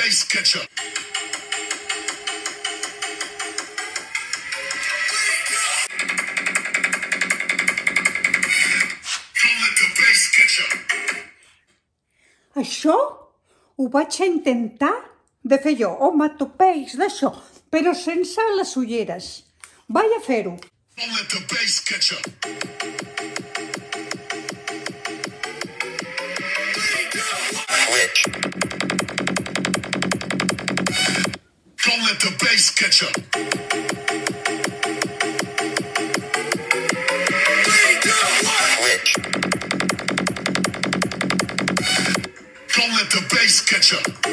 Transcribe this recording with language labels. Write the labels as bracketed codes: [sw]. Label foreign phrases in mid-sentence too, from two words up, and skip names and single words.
[en] ketchup. Tomato paste ketchup. [ca] Això ho vaig intentar de fer jo, onomatopeies d'això, però sense les ulleres. Vaig a fer-ho. [en] Tomato paste ketchup. Tomato paste ketchup. Tomato paste ketchup.